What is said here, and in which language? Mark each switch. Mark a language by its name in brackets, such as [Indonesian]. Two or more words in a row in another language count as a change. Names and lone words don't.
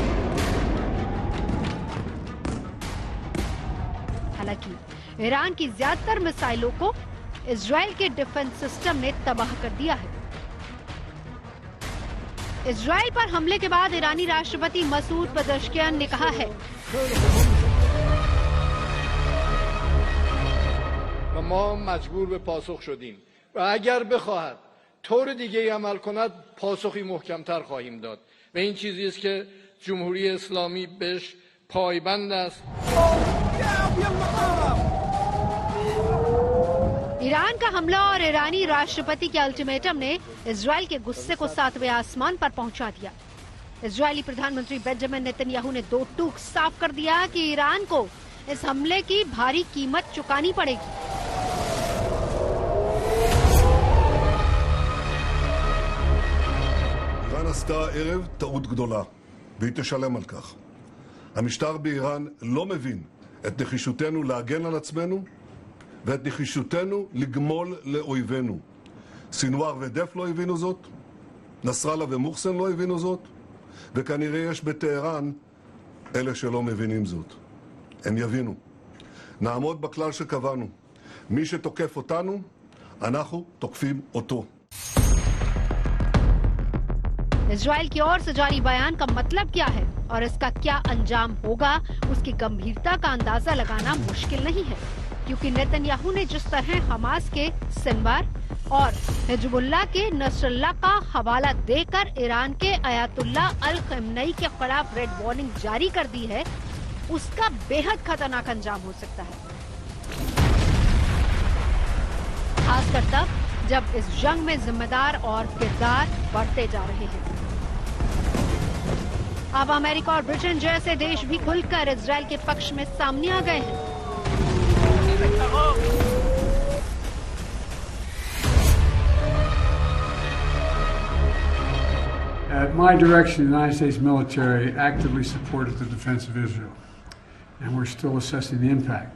[Hindi] हालांकि ईरान की ज्यादातर मिसाइलों को इजराइल के [English] defense system [Hindi] ने तबाह कर दिया है। इजराइल पर हमले के बाद ईरानी राष्ट्रपति मसूद पेजेश्कियान ने कहा है, [Persian] ما مجبور به پاسخ شدیم و اگر بخواهد طور دیگه‌ای عمل کند پاسخی محکمتر خواهیم داد و این چیزی است که جمهوری اسلامی بهش پایبند است. [Hindi] ईरान का हमला और ईरानी राष्ट्रपति के अल्टीमेटम ने इजराइल के गुस्से को 7वें आसमान पर पहुंचा दिया। इजरायली प्रधानमंत्री बेंजामिन नेतन्याहू ने दो टूक साफ कर दिया कि ईरान को इस हमले की भारी कीमत चुकानी पड़ेगी। [Hebrew] איראן עשתה הערב טעות גדולה, והיא תשלם על כך. המשטר באיראן לא מבין את נחישותנו להגן על עצמנו, ואת נחישותנו לגמול לאויבינו. סינואר ודף לא הבינו זאת, נסראללה ומוחסן לא הבינו זאת, וכנראה יש בטהרן אלה שלא מבינים זאת. הם יבינו. נעמוד בכלל שקבענו. מי שתוקף אותנו, אנחנו तोकफिम אותו। [Hindi] इजराइल की ओर से जारी बयान का मतलब क्या है और इसका क्या अंजाम होगा, उसकी गंभीरता का अंदाजा लगाना मुश्किल नहीं है, क्योंकि नेतन्याहू ने जिस तरह हमास के सिनवार और हिजबुल्लाह के नसरल्लाह का हवाला देकर ईरान के अयातुल्ला अल खमेनी के खिलाफ [English] red warning [Hindi] जारी कर दी है, उसका बेहद खतरनाक अंजाम हो सकता है, खासकर तब जब इस जंग में जिम्मेदार और किरदार बढ़ते जा रहे हैं। अब अमेरिका और ब्रिटेन जैसे देश भी खुलकर इजराइल के पक्ष में सामने आ गए हैं। [English] At my direction, the United States military actively supported the defense of Israel, and we're still assessing the impact.